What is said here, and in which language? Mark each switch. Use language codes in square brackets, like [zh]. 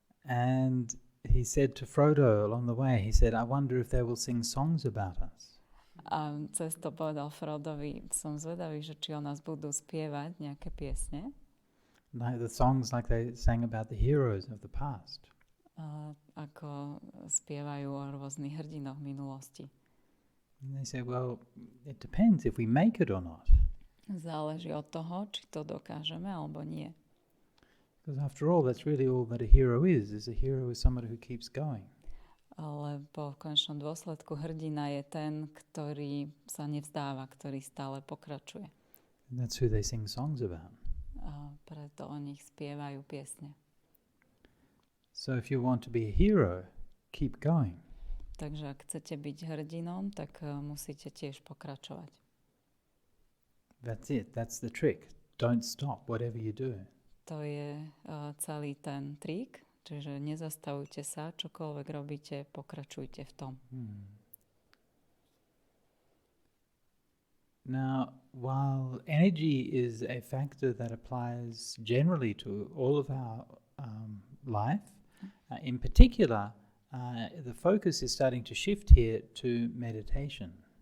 [en] And he said to Frodo along the way, he said, I wonder if they will sing songs about us. [sk] A cez to povedal Frodovi, som zvedavý, že či o nás budú spievať nejaké piesne. [en] like the songs like they sang about the heroes of the past. [sk] Ako spievajú o rôznych hrdinoch minulosti. [en] And they say, well, it depends if we make it or not. [sk] Záleží od toho, či to dokážeme alebo nie. [en] Because after all, that's really all that a hero is a hero is somebody who keeps going. [sk] Lebo v konečnom dôsledku hrdina je ten, ktorý sa nevzdáva, ktorý stále pokračuje. [en] And that's who they sing songs about. [sk] A preto o nich spievajú piesne. [en] So if you want to be a hero, keep going. [sk] Takže ak chcete byť hrdinom, tak musíte tiež pokračovať. [en] That's it. That's the trick. Don't stop whatever you do. [sk] To je celý ten trik, čiže nezastavujte sa, čokoľvek robíte, pokračujte v tom. [en] Now, while energy is a factor that applies generally to all of our life, in particular, the focus is starting to shift here to meditation.